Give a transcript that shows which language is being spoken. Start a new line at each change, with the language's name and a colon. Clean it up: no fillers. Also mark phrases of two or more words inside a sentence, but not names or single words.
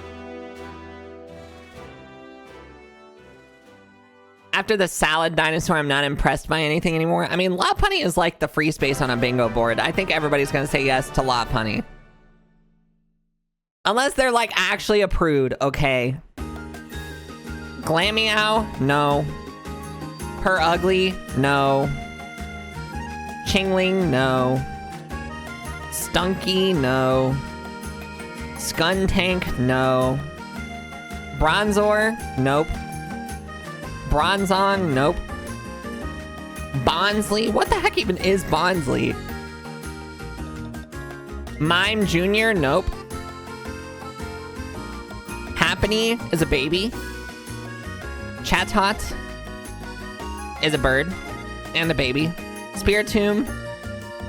English: After the salad dinosaur, I'm not impressed by anything anymore. I mean, Lopunny is like the free space on a bingo board. I think everybody's gonna say yes to Lopunny. Unless they're like actually a prude, okay. Glameow? No. Her Ugly? No. Chingling? No. Stunky? No. Skuntank? No. Bronzor? Nope. Bronzong? Nope. Bonsley? What the heck even is Bonsley? Mime Jr.? Nope. Happiny is a baby. Chatot is a bird and a baby.